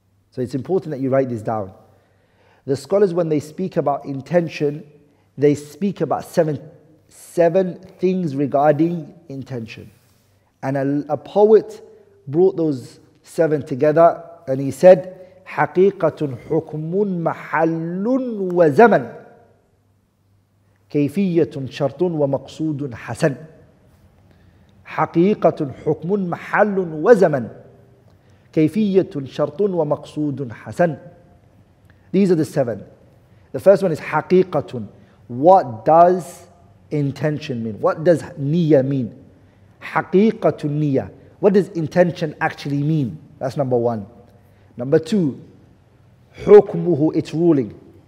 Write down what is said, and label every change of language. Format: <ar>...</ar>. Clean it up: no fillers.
<en>So it's important that you write this down. The scholars, when they speak about intention, they speak about seven things regarding intention. And a poet brought those 7 together, and he said,</en> <ar>حقيقة حكم محل وزمن كيفية شرط ومقصود حسن. حقيقة حكم محل وزمن كيفية شرط ومقصود حسن.</ar> <en>These are the 7. The first one is حقيقة. What does intention mean? What does niyyah mean?</en> <ar>حقيقة النية.</ar> <en>What does intention actually mean? That's number 1. Number 2, حكمه, its ruling.</en>